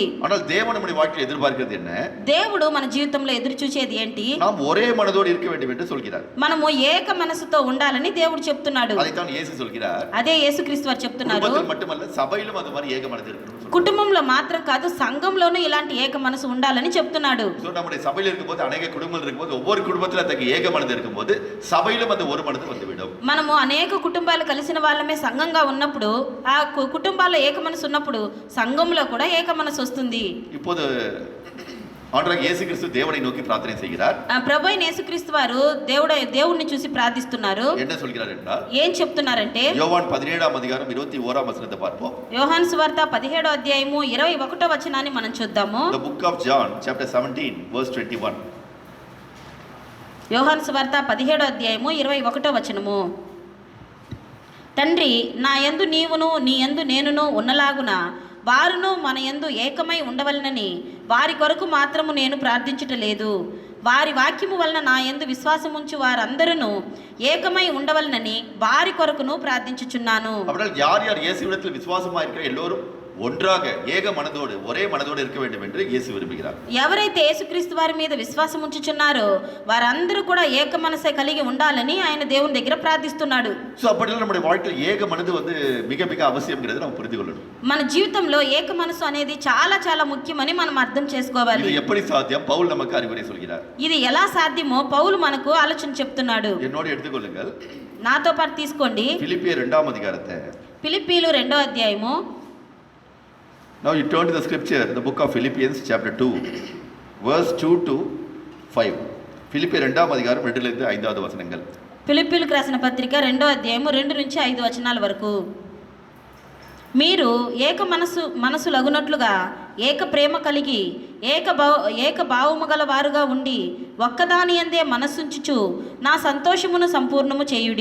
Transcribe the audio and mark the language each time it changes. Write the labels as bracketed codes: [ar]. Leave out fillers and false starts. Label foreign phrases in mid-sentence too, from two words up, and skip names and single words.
[ta] ஆனால் தேவன் நம்முடைய வாழ்க்கையை எதிர்பார்க்கிறது என்ன? [te] దేవుడు మన జీవితంలో ఎదురు చూసేది ఏంటి? [ta] நாம் ஒரே மனதோடு இருக்க வேண்டும் என்று சொல்கிறார். [te] మనము ఏక మనసుతో ఉండాలని దేవుడు చెప్తున్నాడు. [ta] அதைத்தான் இயேசு சொல்கிறார். [te] అదే యేసుక్రీస్తు వారు చెప్తున్నారు. [ta] குடும்பத்தில் மட்டுமல்ல சபையிலும் அந்த மாதிரி ஏக மனது இருக்கணும். [te] కుటుంబంలో మాత్రం కాదు, సంఘంలోనూ ఇలాంటి ఏక మనసు ఉండాలని చెప్తున్నాడు. [ta] சோ நம்முடைய சபையில் இருக்கும்போது அநேக குடும்பங்கள் இருக்கும்போது ஒவ்வொரு குடும்பத்துல தங்க ஏக மனது இருக்கும்போது சபையிலும் அந்த ஒரு மனது வந்துவிடும். [te] మనము అనేక కుటుంబాలు కలిసిన వాళ్ళమే సంఘంగా ఉన్నప్పుడు, ఆ కుటుంబాల్లో ఏక మనసు ఉన్నప్పుడు సంఘంలో కూడా ఏక మనసు వస్తుంది. [ta] இப்போது ஆண்டவராகிய இயேசு கிறிஸ்து தேவனை நோக்கி பிரார்த்தனை செய்கிறார். [te] ప్రభు అయిన యేసుక్రీస్తు వారు దేవుణ్ణి చూసి ప్రార్థిస్తున్నారు. [ta] என்ன சொல்கிறார் என்றால், [te] ఏం చెప్తున్నారంటే, [ta] யோவான் 17ஆம் அதிகாரம் 21ஆம் வசனத்தை பார்ப்போம். [te] యోహాను సువార్త 17వ అధ్యాయము 21వ వచనాన్ని మనం చూద్దాము. [en] The book of John chapter 17 verse 21. [te] యోహాను సువార్త 17వ అధ్యాయము 21వ వచనము. తండ్రి, నా యందు నీవును నీ యందు నేనును ఉన్నలాగున వారును మన యందు ఏకమై ఉండవలనని వారి కొరకు మాత్రము నేను ప్రార్థించుటలేదు. వారి వాక్యము వలన నా యందు విశ్వాసముంచు వారందరూ ఏకమై ఉండవలనని వారి కొరకును ప్రార్థించుచున్నాను. [ta] அப்படினால் யார் யார் இயேசுவிடத்தில் விசுவாசமாக இருக்கிற எல்லோரும் ஒன்றாக ஏக மனதோடு ஒரே மனதோடு இருக்க வேண்டும் என்று இயேசு விரும்புகிறார். [te] ఎవరైతే యేసుక్రీస్తు వారి మీద విశ్వాసం ఉంచుచున్నారో వారందరూ కూడా ఏక మనసే కలిగి ఉండాలని ఆయన దేవుని దగ్గర ప్రార్థిస్తున్నాడు. [ta] சோ அப்படிலாம் நம்முடைய வாழ்க்கையில் ஏக மனது வந்து மிக மிக அவசியம்ங்கிறது நம்ம புரிந்து கொள்ளணும். [te] మన జీవితంలో ఏక మనసు అనేది చాలా చాలా ముఖ్యమని మనం అర్థం చేసుకోవాలి. [ta] இது எப்படி சாத்தியம்? பவுல் நமக்கு அறிவுரை சொல்கிறார். [te] ఇది ఎలా సాధ్యమో పౌలు మనకు ఆలోచన చెప్తున్నాడు. [ta] என்னோடு எடுத்துக்கொள்ளுங்கள். [te] నాతో పాటు తీసుకోండి. [ta] பிலிப்பியர் 2ஆம் அதிகாரத்தை. [te] ఫిలిప్పీలు 2వ అధ్యాయము. [en] Now you turn to the scripture, the book of Philippians chapter 2 verse 2 to 5. [ta] பிலிப்பியர் 2ஆம் அதிகாரம் 2 லிருந்து 5வது வசனங்கள். [te] ఫిలిప్పీలకు రాసిన పత్రిక 2వ అధ్యాయము 2 నుంచి 5 వచనాల వరకు. మీరు ఏక మనసు లగునట్లుగా ఏక ప్రేమ కలిగి ఏక భావము గల వారుగా ఉండి ఒక్కదాని యందే మనస్సుంచుచు నా సంతోషమును సంపూర్ణము చేయుడి.